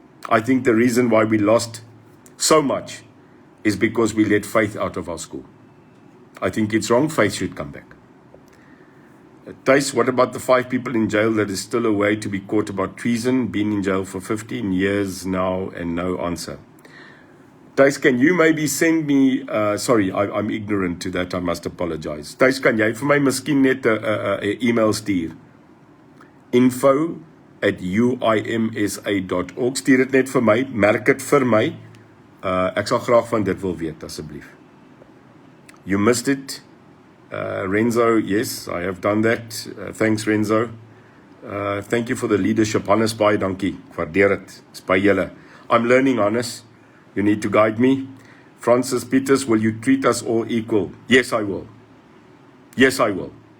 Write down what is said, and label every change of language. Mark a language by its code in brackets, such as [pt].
[en] I think the reason why we lost so much is because we let faith out of our school. I think it's wrong. Faith should come back. Thijs, what about the 5 people in jail that is still away to be caught about treason? Been in jail for 15 years now and no answer. Thijs, can you maybe send me, sorry, I'm ignorant to that, I must apologize. [af] Thijs, kan jy vir my miskien net 'n e-mail stuur? info@uimsa.org. Stuur dit net vir my, merk dit vir my. Ek sal graag van dit wil weet, asseblief. [en] You missed it. Renzo, yes, I have done that. Thanks, Renzo. Thank you for the leadership. [af] Hannes, baie dankie. Ek waardeer dit. Dis by julle. [en] I'm learning, Hannes. You need to guide me. Francis Peters, will you treat us all equal? Yes, I will. Yes, I will.